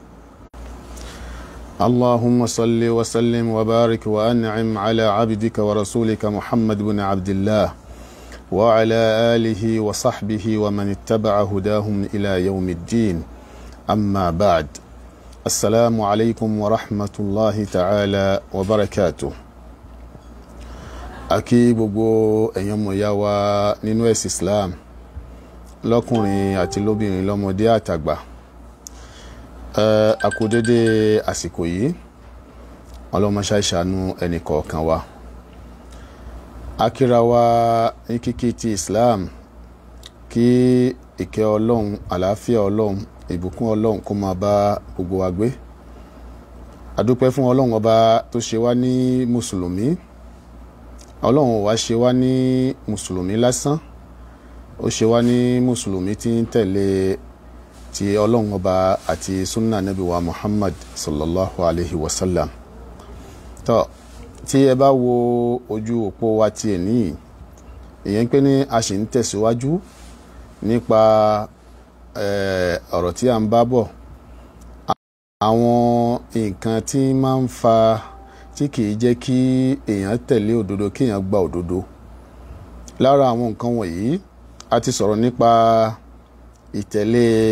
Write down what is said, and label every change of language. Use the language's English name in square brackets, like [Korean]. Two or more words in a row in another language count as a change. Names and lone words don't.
[Arabic] اللهم صل وسلم وبارك وأنعم على عبدك ورسولك محمد بن عبد الله وعلى آله وصحبه ومن اتبع هداهم إلى يوم الدين أما بعد السلام عليكم ورحمة الله تعالى وبركاته أكيد بو أيام يوا نينوس إسلام [Yoruba] lọ́kùnrin àti lóbìnrin lọ́mọdé àtàgbà àkúdédé àsìkò yìí ọlọ́mọṣá ìṣàánú ẹnìkọ̀ọ̀kan wa akíra wa ní kíkí ti Islam kí ìkẹ́ Ọlọ́run àlàáfíà Ọlọ́run ìbùkún Ọlọ́run kó máa bá gbogbo wa gbé adúpẹ́ fún Ọlọ́run ọba tó ṣe wá ní mùsùlùmí Ọlọ́run wá ṣe wá ní mùsùlùmí lásán ó ṣe wá ní mùsùlùmí tí ń tẹ̀lé ti Ọlọ́run ọba àti sunna nabi wa Muhammad [Arabic] صلى الله عليه وسلم [Yoruba] tó tí ẹ bá wo ojú òpó wa ti ẹni ìyẹn pé ní a ṣì ń tẹ̀síwájú nípa ọ̀rọ̀ tí a ń bá bọ̀ àwọn nǹkan tí máa ń fa tí kìí jẹ́ kí èèyàn tẹ̀lé òdodo kí èèyàn gba òdodo lára àwọn nǹkan wọ̀nyí a ti sọ̀rọ̀ nípa ìtẹ̀lé